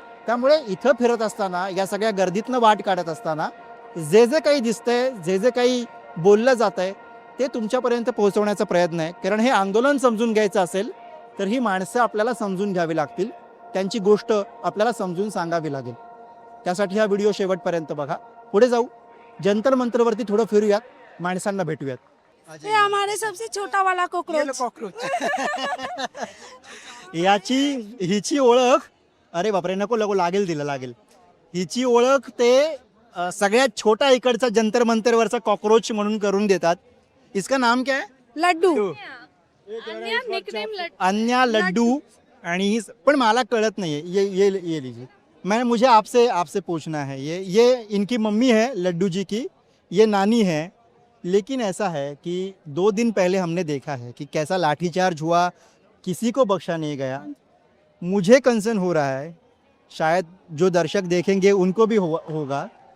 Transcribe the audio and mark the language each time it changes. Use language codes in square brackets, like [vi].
[mr] त्यामुळे इथं फिरत असताना, या सगळ्या गर्दीतनं वाट काढत असताना जे जे काही दिसतंय, जे जे काही बोललं जातंय ते तुमच्यापर्यंत पोहोचवण्याचा प्रयत्न आहे. कारण हे आंदोलन समजून घ्यायचं असेल तर ही माणसं आपल्याला समजून घ्यावी लागतील, त्यांची गोष्ट आपल्याला समजून सांगावी लागेल. त्यासाठी हा व्हिडिओ शेवटपर्यंत बघा. पुढे जाऊ, जंतर मंतरवरती थोडं फिरूयात, माणसांना भेटूयात. [hi] ये हमारे सबसे छोटा वाला कॉकरोच. [mr] हिची ओळख, अरे बापरे, नको नको, लागेल तिला लागेल. हिची ओळख ते सगळ्यात छोटा इकडचा जंतर मंतरवरचा कॉकरोच म्हणून करून देतात. [hi] इसका नाम क्या है? लड्डू. अन्या लड्डू. [mr] आणि पण मला कळत [hi] नहीं है, ये लीजिए. मुझे आपसे पूछना है, ये इनकी मम्मी है लड्डू जी की, ये नानी है. लेकिन ऐसा है कि 2 दिन पहले हमने देखा है कि कैसा लाठीचार्ज हुआ, किसी को बख्शा नहीं गया. मुझे कंसर्न हो रहा है, शायद जो दर्शक देखेंगे उनको भी होगा.